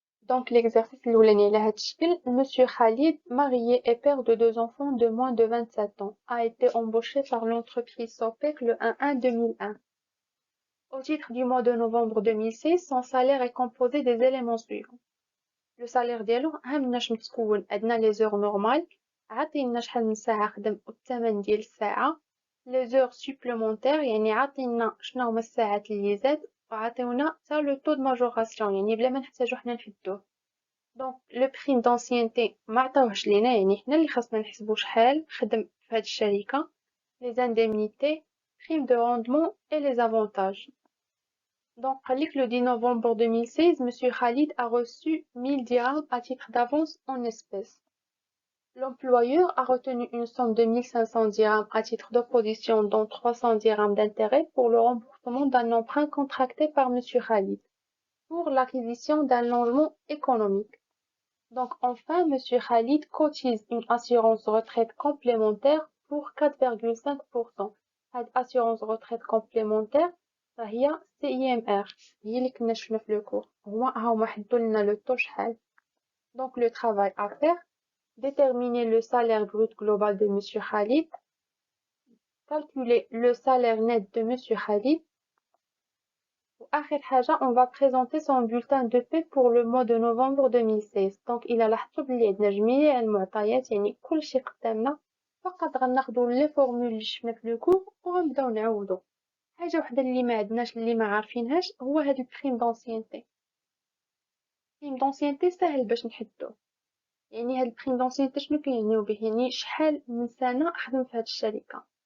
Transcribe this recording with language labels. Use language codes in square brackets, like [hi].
[fr] Donc l'exercice [ar] الاولاني على هذا الشكل: [fr] Monsieur Khalid, marié et père de deux enfants de moins de 27 ans, a été embauché par l'entreprise Sopec le 1/1/2001. Au titre du mois de novembre 2016, son salaire est composé des éléments suivants. Le salaire [ar] ديالو هامناش متكون، عندنا لي زور نورمال، عاطينا شحال من ساعة خدم والثمن ديال الساعة، لي زور سوبلومونتير يعني عاطينا شنو هما الساعات اللي زاد، وعاطيونا حتى لو طو دو ماجوراسيون يعني بلا ما نحتاجو حنا نحدوه. دونك لو بريم دونسيانتي ما عطاوهش لينا، يعني حنا اللي خاصنا نحسبو شحال خدم في هاد الشركة، لي زانديمنيتي، [fr] prime de rendement et les avantages. Donc, le 10 novembre 2016, Monsieur Khalid a reçu 1000 dirhams à titre d'avance en espèces. L'employeur a retenu une somme de 1500 dirhams à titre d'opposition, dont 300 dirhams d'intérêt pour le remboursement d'un emprunt contracté par Monsieur Khalid pour l'acquisition d'un logement économique. Donc, enfin, Monsieur Khalid cotise une assurance retraite complémentaire pour 4,5%. Cette assurance retraite complémentaire [ar] فهي CIMR هي اللي كنا شفنا في لو كور، هما حدوا لنا لو طو شحال. [fr] Donc le travail à faire: déterminer le salaire brut global de Monsieur Khalid, calculer le salaire net de Monsieur Khalid. [ar] وآخر حاجة [fr] on va présenter son bulletin de paie pour le mois de novembre 2016. [ar] Donc إلا لاحظتوا بلي عندنا جميع المعطيات، يعني كلشي قدامنا، فقط غناخدو لي فورمول اللي شفنا في لو كور وغنبداو نعوضو. حاجة وحدة اللي ما عندناش اللي ما عارفينهاش هو هاد البريم دونسيانتي. البريم دونسيانتي ساهل باش نحدوه، يعني هاد البريم دونسيانتي شنو كيعنيو به؟ يعني شحال من سنة خدم في هاد الشركة.